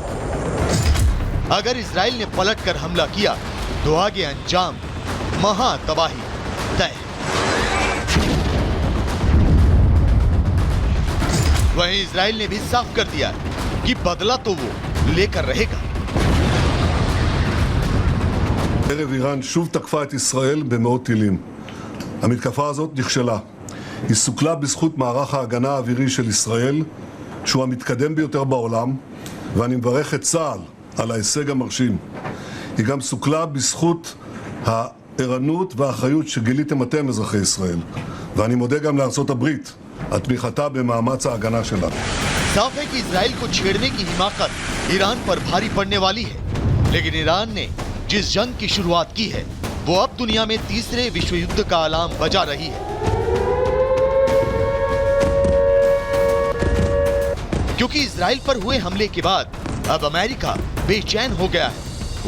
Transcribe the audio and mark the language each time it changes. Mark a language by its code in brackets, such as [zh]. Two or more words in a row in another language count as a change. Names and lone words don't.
[hi] अगर इजराइल ने पलटकर हमला किया तो आगे अंजाम महा तबाही तय। वहीं इजराइल ने भी साफ कर दिया कि बदला तो वो लेकर रहेगा। [he] ערב איראן שוב תקפה את ישראל במאות טילים. המתקפה הזאת נכשלה. היא סוכלה בזכות מערך ההגנה האווירי של ישראל, שהוא המתקדם ביותר בעולם, ואני מברך את צה"ל על ההישג המרשים. היא גם סוכלה בזכות הערנות והאחריות שגיליתם אתם, אזרחי ישראל. ואני מודה גם לארצות הברית על תמיכתה במאמץ ההגנה שלה. [hi] साफ है कि इजराइल को छेड़ने की हिमाकत ईरान पर भारी पड़ने वाली है, लेकिन ईरान ने जिस जंग की शुरुआत की है वो अब दुनिया में तीसरे विश्व युद्ध का अलार्म बजा रही है, क्योंकि इजराइल पर हुए हमले के बाद अब अमेरिका बेचैन हो गया है।